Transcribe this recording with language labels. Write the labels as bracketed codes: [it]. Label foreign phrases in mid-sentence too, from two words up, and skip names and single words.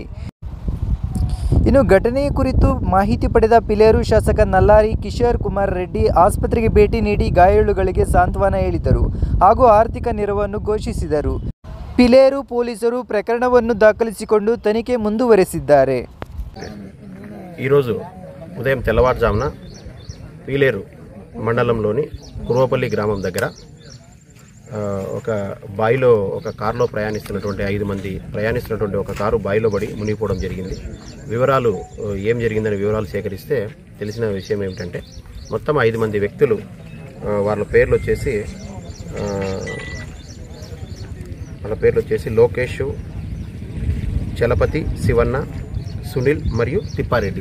[kn] ಇನ್ನು ಘಟನೆಯ ಕುರಿತು ಮಾಹಿತಿ ಪಡೆದ ಪಿಲೇರು ಶಾಸಕ ನಲ್ಲಾರಿ ಕಿಶೋರ್ ಕುಮಾರ್ ರೆಡ್ಡಿ ಆಸ್ಪತ್ರೆಗೆ ಭೇಟಿ ನೀಡಿ ಗಾಯಾಳುಗಳಿಗೆ ಸಾಂತ್ವನ ಹೇಳಿದರು ಹಾಗೂ ಆರ್ಥಿಕ ನೆರವನ್ನು ಘೋಷಿಸಿದರು. ಪಿಲೇರು ಪೊಲೀಸರು ಪ್ರಕರಣವನ್ನು ದಾಖಲಿಸಿಕೊಂಡು ತನಿಖೆ ಮುಂದುವರೆಸಿದ್ದಾರೆ. [te] ఈరోజు ఉదయం తెల్లవారుజామున పీలేరు మండలంలోని కురువపల్లి గ్రామం దగ్గర ఒక బాయిలో ఒక కారులో ప్రయాణిస్తున్నటువంటి 5 మంది ప్రయాణిస్తున్నటువంటి ఒక కారు బాయిలో పడి మునిగిపోవడం జరిగింది. వివరాలు ఏం జరిగిందని వివరాలు సేకరిస్తే తెలిసిన విషయం ఏమిటంటే, మొత్తం 5 మంది వ్యక్తులు, వాళ్ళ పేర్లు వచ్చేసి లోకేష్, చలపతి, శివన్న, సునీల్ మరియు తిప్పారెడ్డి.